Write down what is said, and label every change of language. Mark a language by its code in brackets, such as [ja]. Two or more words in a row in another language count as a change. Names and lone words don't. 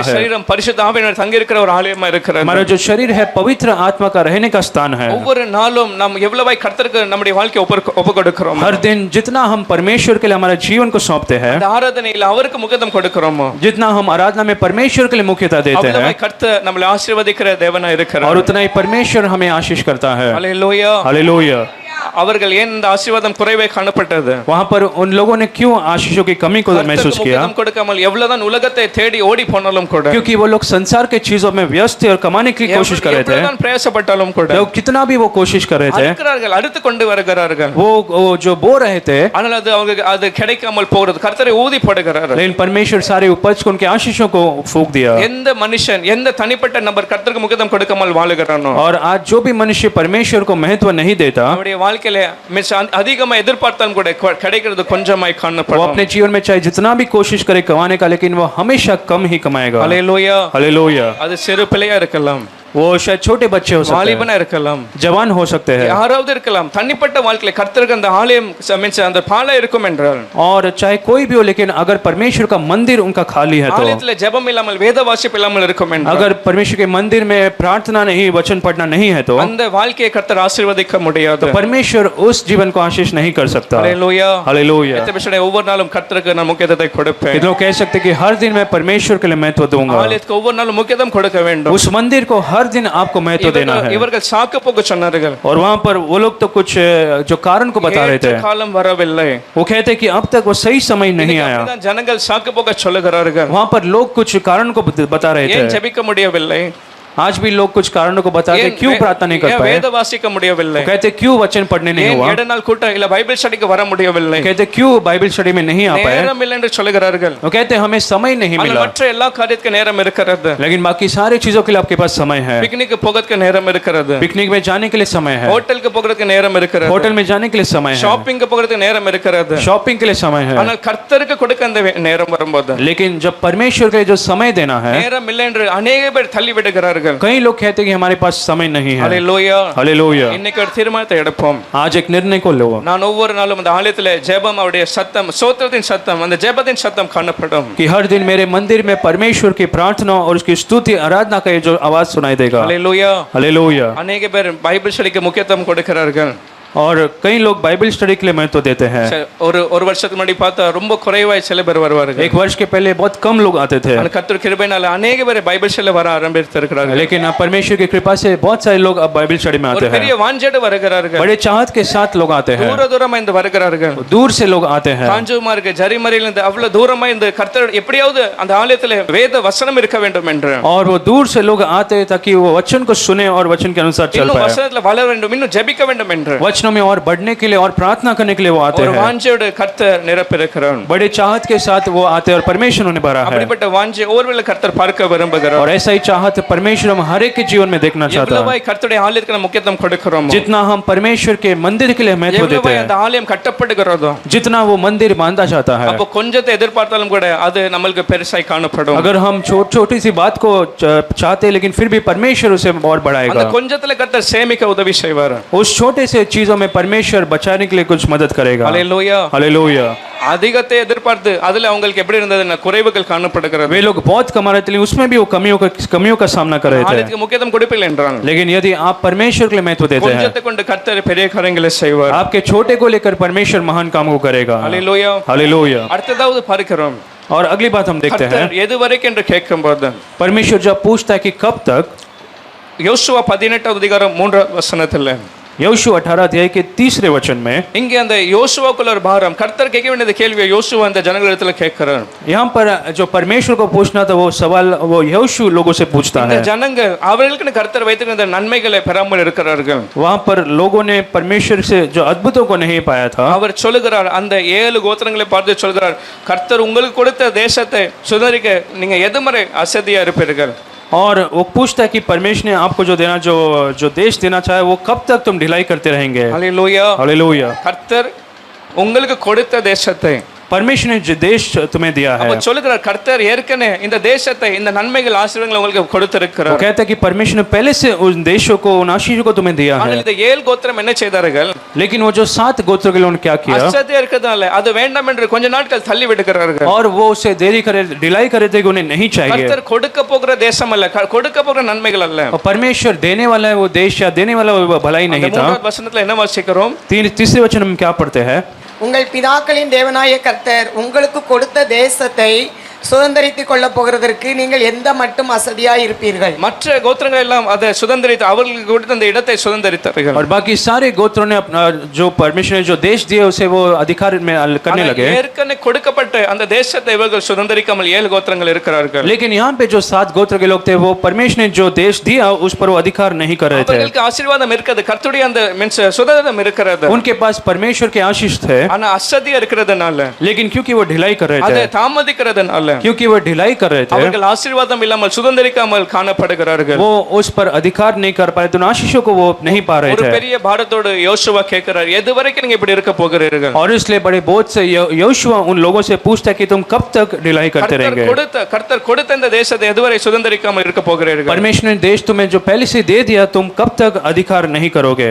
[hi] देखता है। [ta] சரீரம் பரிசுத்த ஆவியானவர் தங்கி இருக்கிற ஒரு ஆலயமா இருக்கிறது. [hi] हमारा जो शरीर है पवित्र आत्मा का रहने का स्थान है। [ta] ஒவ்வொரு நாளும் நாம் எவ்வளவாய் கர்த்தருக்கு நம்முடைய வாழ்க்கையை ஒப்பு கொடுக்கிறோம், [hi] हर दिन जितना हम परमेश्वर के लिए हमारे जीवन को सौंपते हैं, [ta] அந்த ஆராதனையில அவருக்கு முக்கியத்துவம் கொடுக்கிறோமோ, [hi] जितना हम आराधना में परमेश्वर के लिए मुख्यता देते हैं, [ta] அவ்வளவாய் கர்த்தர் நம்மளை ஆசீர்வதிக்கிற தேவனா இருக்கிறார். [hi] और उतना ही परमेश्वर हमें आशीष करता है। [ta] ஹல்லேலூயா. [hi] हालेलुया। [ta] அவர்கள் ஏன் இந்த ஆசீர்வாதம் குறைவே காணப்பட்டது? [hi] वहां पर उन लोगों ने क्यों आशीषों की कमी को [ta] கர்த்தருக்கு [hi] महसूस किया? [ta] முக்கியத்துவம் கொடுக்காமல் எவ்வளவுதான் உலகத்தை தேடி ஓடி போனாலும் கூட, [hi] क्योंकि वो लोग संसार के चीजों में व्यस्त थे और कमाने की कोशिश कर रहे थे, [ta] எவ்வளவுதான் பிரயாசப்பட்டாலும் கூட [hi] लोग कितना भी वो कोशिश कर रहे थे, [ta] அறுக்கிறார்கள், அறுத்து கொண்டு வருகிறார்கள். वो जो बो रहे थे, ஆனால் அது அவங்களுக்கு அது கிடைக்காமல் போகிறது. கர்த்தரை ஊதி போடுகிறார். [hi] लेकिन परमेश्वर सारे उपज को उनके आशीषों को फूंक दिया। [ta] எந்த மனுஷன் எந்த தனிப்பட்ட நபர் கர்த்தருக்கு முக்கியத்துவம் கொடுக்காமல் வாழுகிறானோ, [hi] और आज जो भी मनुष्य परमेश्वर को महत्व नहीं देता, [ta] அவருடைய வாழ்க்கையில அதிகமா எதிர்பார்த்தாலும் கூட கிடைக்கிறது கொஞ்சமாய் [hi] वो [ta] காணப்படும். [hi] अपने जीवन में चाहे जितना भी कोशिश करे कमाने का, लेकिन वो हमेशा कम ही कमाएगा। [ta] ஹல்லேலூயா. [hi] हालेलुया। [ta] அது சிறு பிள்ளையா இருக்கலாம், [hi] वो शायद छोटे बच्चे हो सकते [ta] வாலிபனா [hi] हैं, [ta] இருக்கலாம், [hi] जवान हो सकते हैं, [ta] யாராவது இருக்கலாம். தனிப்பட்ட வாழ்க்கையில கர்த்தருக்கு அந்த ஆலயம் மீன்ஸ் அந்த பாலை இருக்கும் என்றால், [hi] और चाहे कोई भी हो, लेकिन अगर परमेश्वर का मंदिर उनका खाली है, तो [ta] ஆலயத்துல ஜெபம் இல்லாமல் வேத வாசிப்பு இல்லாமல் இருக்கும் என்றால், [hi] अगर परमेश्वर के मंदिर में प्रार्थना नहीं, वचन पढ़ना नहीं है, तो [ta] அந்த வாழ்க்கையை கர்த்தர் ஆசீர்வதிக்க முடியாது. [hi] परमेश्वर उस जीवन को आशीष नहीं कर सकता। [ta] ஹல்லேலூயா. [hi] हालेलुया। [ta] எத்தனை ஒவ்வொரு நாளும் கர்த்தருக்கு நான் முக்கியத்துவத்தை கொடுப்பேன். [hi] कितनों कह सकते कि हर दिन मैं परमेश्वर के लिए महत्व दूंगा, [ta] ஆலயத்துக்கு ஒவ்வொரு நாளும் முக்கியத்துவம் கொடுக்க வேண்டும். [hi] उस मंदिर को हर दिन आपको महत्व देना है। [ta] இவர்கள் சாக்கு போக்கு சொன்னார்கள், [hi] और वहां पर वो लोग तो कुछ जो कारण को बता रहे थे, [ta] ஏற்ற காலம் வரவில்லை. [hi] वो कहते कि अब तक वो सही समय नहीं आया। [ta] அப்படிதான் ஜனங்கள் சாக்கு போக்க சொல்லுகிறார்கள். [hi] वहां पर लोग कुछ कारण को बता रहे [ta] ஏன் [hi] थे, [ta] ஜெபிக்க முடியவில்லை? [hi] आज भी लोग कुछ कारणों को बताते [ta] ஏன் [hi] क्यों प्रार्थना नहीं कर [ta] ஏன் [hi] पाए। [ta] வேத வாசிக்க முடியவில்லை? [hi] वो कहते क्यों वचन पढ़ने नहीं [ta] ஏன் [hi] हुआ। [ta] இடைநாள் கூட்டம் இல்ல [en] Bible study [ta] வர முடியவில்லை? [hi] कहते क्यों [en] Bible study [hi] में नहीं आ पाए। [ta] நேரம் இல்லை என்று சொல்லுகிறார்கள். [hi] वो कहते हमें समय नहीं [ta] ஆனால் [hi] मिला, [ta] மற்ற எல்லா காரியத்துக்கு நேரம் இருக்கிறது. [hi] लेकिन बाकी सारी चीजों के लिए आपके पास समय है। [ta] பிக்னிக் போகிறதுக்கு நேரம் இருக்கிறது. [hi] पिकनिक में जाने के लिए समय है, [ta] ஹோட்டலுக்கு போகிறதுக்கு நேரம் இருக்கிறது. [hi] होटल में जाने के लिए समय है, [ta] ஷாப்பிங் போகிறதுக்கு நேரம் இருக்கிறது. [hi] शॉपिंग के लिए समय है। [ta] ஆனால் கர்த்தருக்கு கொடுக்க அந்த நேரம் வரும்போது [hi] लेकिन जब परमेश्वर के लिए जो समय देना है, [ta] நேரம் இல்லை என்று अनेक பேர் தள்ளி விடுகிறார்கள். [hi] कई लोग कहते हैं कि हमारे पास समय नहीं है। [ta] ஹalleluya. [hi] हालेलुया। [ta] இன்னைக்கு ஒரு தீர்மானத்தை எடுப்போம். [hi] आज एक निर्णय को लो [ta] நான் ஒவ்வொரு நாளும் அந்த ஆலயத்திலே ஜெபம் அவருடைய சத்தம் ஸ்தோத்திரத்தின் சத்தம் அந்த ஜெபத்தின் சத்தம் காணப்படும். [hi] कि हर दिन मेरे मंदिर में परमेश्वर की प्रार्थना और उसकी स्तुति आराधना का ये जो आवाज सुनाई देगा। [ta] ஹalleluya. [hi] हालेलुया। [ta] अनेक பேர் [en] Bible study [ta] முக்கியத்துவம் கொடுக்கிறார்கள். [hi] और कई लोग [en] Bible study [hi] के लिए महत्व देते हैं। [ta] ஒரு வருஷத்துக்கு முன்னாடி பார்த்தா ரொம்ப குறைவாய் சில பேர் வருவார்கள். [hi] एक वर्ष के पहले बहुत कम लोग आते थे, [ta] ஆனால் கர்த்தர் கிருபையினால अनेक பேர் [en] Bible study [ta] வர ஆரம்பித்திருக்கிறார்கள். [hi] लेकिन अब परमेश्वर की कृपा से बहुत सारे लोग अब [en] Bible study [hi] में आते [ta] ஒரு பெரிய [hi] हैं। [ta] வாஞ்சையோடு வருகிறார்கள். [hi] बड़े चाहत के साथ लोग आते हैं, [ta] தூரமா இந்த வருகிறார்கள். दूर से लोग आते हैं। காஞ்சுமார்க்கு ஜரிமறையில இருந்து அவ்வளவு தூரமா இந்த கர்த்தர் எப்படியாவது அந்த ஆலயத்திலே வேத வசனம் இருக்க வேண்டும் என்று [hi] और वो दूर से लोग आते हैं ताकि वो वचन को सुने और वचन के अनुसार चल [ta] இன்னும் [hi] पाए, [ta] வசனத்துல வளர வேண்டும் இன்னும் ஜெபிக்க வேண்டும் என்று [hi] वचनों में और बढ़ने के लिए और प्रार्थना करने के लिए वो आते [ta] ஒரு [hi] हैं। [ta] வாஞ்சையோடு கர்த்தர் நிரப்பியிருக்கிறார். [hi] बड़े चाहत के साथ वो आते हैं और परमेश्वर उन्हें भरा है। [ta] அப்படிப்பட்ட வாஞ்சை ஒருவேளை கர்த்தர் பார்க்க விரும்புகிறார். [hi] और ऐसा ही चाहत परमेश्वर हम हर एक के जीवन में देखना चाहता है। [ta] எவ்வளவாய் கர்த்தருடைய ஆலயத்துக்கு நம்ம முக்கியத்துவம் கொடுக்கிறோமோ [hi] जितना हम परमेश्वर के मंदिर के लिए महत्व देते [ta] எவ்வளவாய் [hi] हैं, [ta] அந்த ஆலயம் கட்டப்படுகிறதோ [hi] जितना वो मंदिर बांधा जाता है, [ta] அப்போ கொஞ்சத்தை எதிர்பார்த்தாலும் கூட அது நம்மளுக்கு பெருசாய் காணப்படும். [hi] अगर हम छोटी सी बात को चाहते हैं लेकिन फिर भी परमेश्वर उसे और [ta] அந்த [hi] बढ़ाएगा। [ta] கொஞ்சத்துல கர்த்தர் சேமிக்க உதவி செய்வார். [hi] उस छोटे से चीजों में परमेश्वर बचाने के लिए कुछ मदद करेगा। [ta] ஹalleluya. [hi] हालेलुया। [ta] அதிகத்தை எதிர்பார்த்து அதுல அவங்களுக்கு எப்படி இருந்ததுன்னா குறைவுகள் காணப்படுகிறது. [hi] वे लोग बहुत कमा रहे थे लेकिन उसमें भी वो कमियों का सामना कर रहे थे। [ta] ஆலயத்துக்கு முக்கியத்துவம் கொடுப்பில்லை என்றால் [hi] लेकिन यदि आप परमेश्वर के लिए महत्व देते हैं, [ta] கொஞ்சத்தை கொண்டு கர்த்தர் பெரிய காரியங்களை செய்வார். [hi] आपके छोटे को लेकर परमेश्वर महान काम को करेगा। [ta] ஹalleluya. [hi] हालेलुया। [ta] அடுத்ததாவது பார்க்கிறோம் [hi] और अगली बात हम देखते हैं, [ta] கர்த்தர் எது வரைக்கும் என்று கேட்கும்போது [hi] परमेश्वर जब पूछता है कि कब तक, [ta] யோசுவா 18வது அதிகாரம் 3வது வசனத்துல [hi] यहोशू 18 अध्याय के 3 वचन में [ta] இங்கே அந்த யோசுவாக்குள்ள ஒரு பாரம் கர்த்தர் கேட்க வேண்டிய கேள்வியை யோசுவா அந்த ஜனங்களிடத்துல கேட்கிறார். [hi] यहाँ पर जो परमेश्वर को पूछना था वो सवाल वो यहोशू लोगों से पूछता [ta] இந்த [hi] है। [ta] ஜனங்கள் அவர்களுக்கு கர்த்தர் வைத்திருந்த நன்மைகளை பெறாமல் இருக்கிறார்கள். [hi] वहाँ पर लोगों ने परमेश्वर से जो अद्भुतों को नहीं पाया था। [ta] அவர் சொல்லுகிறார் அந்த 7 கோத்திரங்களை பார்த்து சொல்கிறார் கர்த்தர் உங்களுக்கு கொடுத்த தேசத்தை சுதந்திரிக்க நீங்க எதுவரை அசதியா இருப்பீர்கள். [hi] और वो पूछता है कि परमेश्वर ने आपको जो देश देना चाहे वो कब तक तुम ढिलाई करते रहेंगे। [ta] ஹalleluya. [hi] हालेलुया। [ta] கர்த்தர் உங்களுக்கு கொடுத்த தேசத்தை [hi] परमेश्वर ने जो देश तुम्हें दिया है, [ta] அப்ப சொல்லுகிறார் கர்த்தர் ஏற்கனவே இந்த தேசத்தை இந்த நன்மைகள் ஆசீர்வாதங்களை உங்களுக்கு [hi] वो [ta] கொடுத்திருக்கிறார். [hi] कहता है कि परमेश्वर ने पहले से उन देशों को उन आशीषों को तुम्हें दिया [ta] ஆனால் [hi] है। [ta] இந்த 7 கோத்திரம் என்ன செய்தார்கள்? [hi] लेकिन वो जो 7 गोत्रों के लिए उन्होंने क्या किया, [ta] அசதியா இருக்கிறதால அது வேண்டாம் என்று கொஞ்ச நாட்கள் தள்ளி விடுகிறார்கள். [hi] और वो उसे देरी करे ढिलाई करे थे कि उन्हें नहीं चाहिए। [ta] கர்த்தர் கொடுக்க போகிற தேசம் அல்ல கொடுக்க போகிற நன்மைகள் அல்ல. [hi] और परमेश्वर देने वाला है वो देश या देने वाला वो भलाई [ta] அந்த [hi] नहीं था। [ta] 3வது வசனத்துல என்ன வாசிக்கிறோம்? [hi] तीसरे वचन में क्या पढ़ते हैं, [ta] உங்கள் பிதாக்களின் தேவனாய கர்த்தர் உங்களுக்கு கொடுத்த தேசத்தை சுதந்தரித்துக் கொள்ள போகிறதற்கு நீங்கள் எந்த மட்டும் அசதியாய் இருப்பீர்கள். மற்ற கோத்திரங்கள் எல்லாம் அதை சுதந்திரித்து அவர்களுக்கு கொடுத்த அந்த இடத்தை சுதந்திரித்தார்கள். [hi] और बाकी सारे गोत्रों ने अपना जो परमेश्वर ने जो देश दिए उसे वो अधिकार में करने लगे। [ta] ஏற்கனவே கொடுக்கப்பட்ட அந்த தேசத்தை இவர்கள் சுதந்திரிக்காமல் 7 கோத்திரங்கள் இருக்கிறார்கள். [hi] लेकिन यहाँ पे जो 7 गोत्र के लोग थे वो परमेश्वर ने जो देश दिया उस पर वो अधिकार नहीं कर रहे थे। [ta] அவர்களுக்கு ஆசீர்வாதம் இருக்குது கர்த்தருடைய அந்த மீன்ஸ் சுதந்திரம் இருக்கிறது. [hi] उनके पास परमेश्वर के आशीष थे, [ta] ஆனா அசதியா இருக்கிறதுனால [hi] लेकिन क्योंकि वो ढिलाई कर रहे [ta] அதை [hi] थे, [ta] தாமதிக்கிறதுனால [hi] क्योंकि वो ढिलाई कर रहे थे, [ta] அவர்கள் ஆசீர்வாதம் இல்லாமல் சுதந்திரிக்காமல் காணப்படுகிறார்கள். [hi] वो उस पर अधिकार नहीं कर पाए, तो उन आशीषों को वो नहीं पा रहे [ta] ஒரு [hi] थे। [ta] பெரிய பாரத்தோடு யோசுவா கேட்கிறார் எது வரைக்கும் நீங்க இப்படி இருக்க போகிறீர்கள்? [hi] और इसलिए बड़े बोझ से यहोशू उन लोगों से पूछता है कि तुम कब तक ढिलाई करते रहेंगे। [ta] கர்த்தர் கொடுத்த இந்த தேசத்தை எதுவரை சுதந்திரிக்காமல் இருக்க போகிறீர்கள்? [hi] परमेश्वर ने देश तुम्हें जो पहले से दे दिया तुम कब तक अधिकार नहीं करोगे।